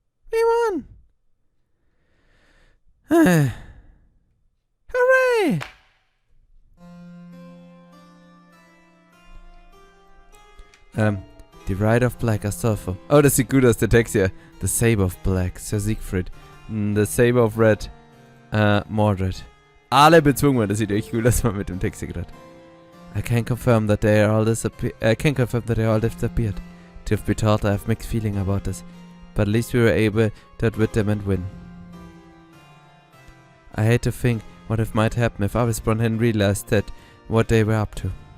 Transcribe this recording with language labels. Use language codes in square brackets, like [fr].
[en] We won! Hooray! The Ride of Black Astolfo. [de] Oh, das sieht gut aus, der Text hier. [en] The Saber of Black, Sir Siegfried. The Saber of Red, Mordred. [de] Alle bezwungen, das sieht echt gut aus, mit dem Text hier gerade. [en] I can confirm that they all disappeared. Truth be told, I have mixed feeling about this, but at least we were able to outwit them and win. I hate to think what if might happen if Avisbron hadn't realized that what they were up to.